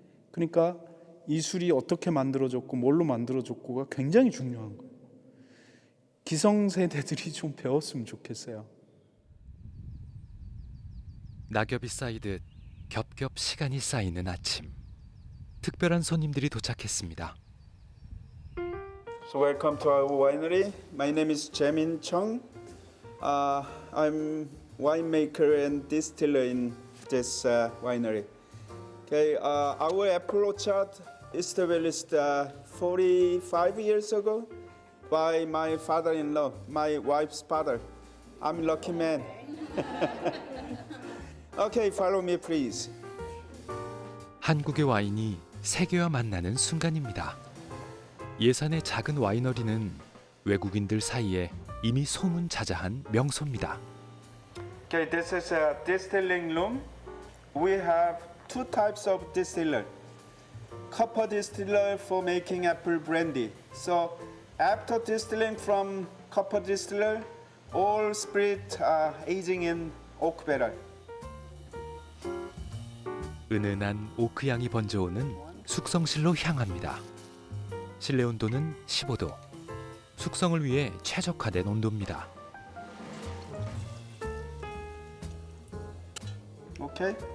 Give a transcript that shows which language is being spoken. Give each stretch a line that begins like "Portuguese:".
Korean: 그러니까 이 술이 어떻게 만들어졌고 뭘로 만들어졌고가 굉장히 중요한 거예요. 기성세대들이 좀 배웠으면 좋겠어요. 낙엽이 쌓이듯 겹겹 시간이 쌓이는 아침. 특별한 손님들이 도착했습니다.
English: So welcome to our winery. My name is Jaemin Chung. I'm winemaker and distiller in this winery. Okay, our apple orchard established 45 years ago by my father-in-law, my wife's father. I'm a lucky man. Okay, follow me, please.
Korean: 한국의 와인이 세계와 만나는 순간입니다. 예산의 작은 와이너리는 외국인들 사이에 이미 소문자자한 명소입니다.
English: Okay, this is a distilling room. We have two types of distiller. Copper distiller for making apple brandy. So after distilling from copper distiller, all spirit are aging in oak barrel.
Korean: 은은한 오크향이 번져오는 숙성실로 향합니다. 실내 온도는 15도. 숙성을 위해 최적화된 온도입니다. 오케이.